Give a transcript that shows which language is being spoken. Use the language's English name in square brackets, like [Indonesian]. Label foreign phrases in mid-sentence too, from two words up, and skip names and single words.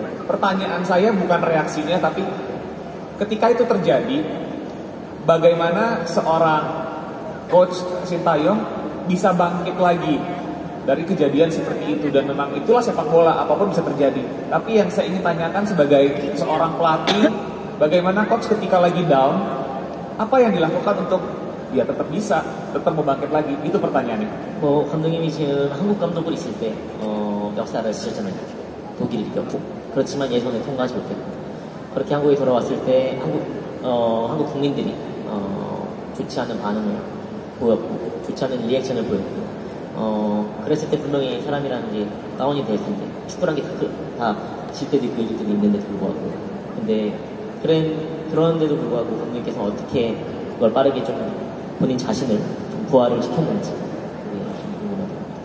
[Indonesian] Pertanyaan saya bukan reaksinya, tapi ketika itu terjadi, bagaimana seorang Coach Shin Tae-yong bisa bangkit lagi dari kejadian seperti itu, dan memang itulah sepak bola, apapun bisa terjadi. Tapi yang saya ingin tanyakan sebagai seorang pelatih, bagaimana coach ketika lagi down, apa yang dilakukan untuk dia tetap bisa, tetap membangkit lagi? Itu pertanyaannya. [Korean] 감독님이 지금 한국 감독을 있을 때 역사를 쓰셨잖아요. 독일을 이겼고, 그렇지만 예선을 통과하지 못했고, 그렇게 한국에 돌아왔을 때 한국 국민들이 좋지 않은 반응을 보였고, 좋지 않은 리액션을 보였고, 그랬을 때 분명히 사람이라는 게 다운이 될 텐데, 축구란 게 다 질 때도 있고 이길 때도 있는데도 불구하고, 근데 그런데도 불구하고 감독님께서 어떻게 그걸 빠르게 좀 본인 자신을 좀 부활을 시켰는지 좀 궁금하네요.